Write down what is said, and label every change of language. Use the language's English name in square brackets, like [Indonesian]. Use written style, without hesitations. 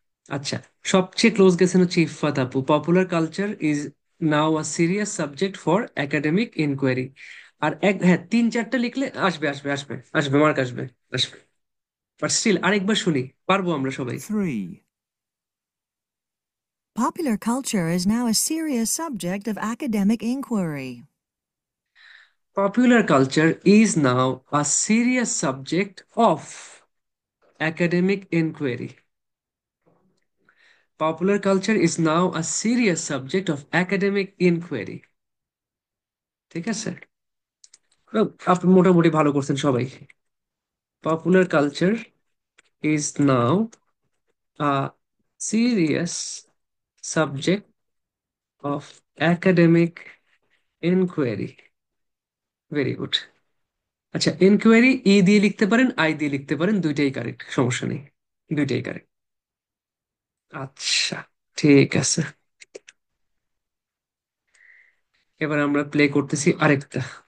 [Bangla] আচ্ছা, সবচেয়ে ক্লোজ গেছেন হচ্ছে ইফাত আপু। [English] Popular culture is now a serious subject for academic inquiry. [Bangla] আর হ্যাঁ, 3-4টা লিখলে আসবে, আসবে, আসবে, আসবে, মার্ক আসবে, আসবে। বাট স্টিল আরেকবার শুনি, পারবো আমরা সবাই। 3, [English] Popular culture is now a serious subject of academic inquiry. Popular culture is now a serious subject of academic inquiry. Popular culture is now a serious subject of academic inquiry. [Bangla] ঠিক আছে, আপনি মোটামুটি ভালো করছেন সবাই। [English] Popular culture is now a serious subject of academic inquiry. Very good. [Bangla] আচ্ছা, inquiry ই দিয়ে লিখতে পারেন, আই দিয়ে লিখতে পারেন, দুইটাই কারেক্ট, সমস্যা নেই, দুইটাই কারেক্ট। আচ্ছা, ঠিক আছে, এবার আমরা প্লে করতেছি আরেকটা।